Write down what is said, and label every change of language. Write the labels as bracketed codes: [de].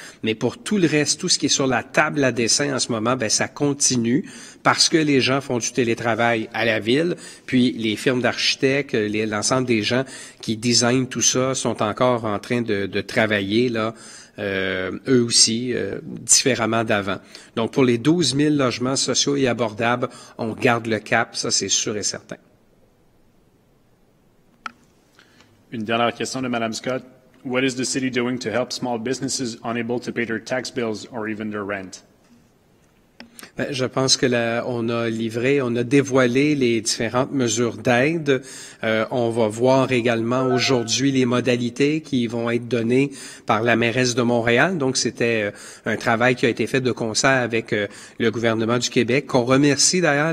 [fr] Mais pour tout le reste, tout ce qui est sur la table à dessin en ce moment, ça continue parce que les gens font du télétravail à la ville, puis les firmes d'architectes, l'ensemble des gens qui designent tout ça sont encore en train de travailler là. Eux aussi, différemment d'avant. Donc, pour les 12 000 logements sociaux et abordables, on garde le cap, ça c'est sûr et certain. Une dernière question de Mme Scott. [en] What is the city doing to help small businesses unable to pay their tax bills or even their rent? [fr] Je pense que on a dévoilé les différentes mesures d'aide. On va voir également aujourd'hui les modalités qui vont être données par la mairesse de Montréal. Donc, c'était un travail qui a été fait de concert avec le gouvernement du Québec, qu'on remercie d'ailleurs.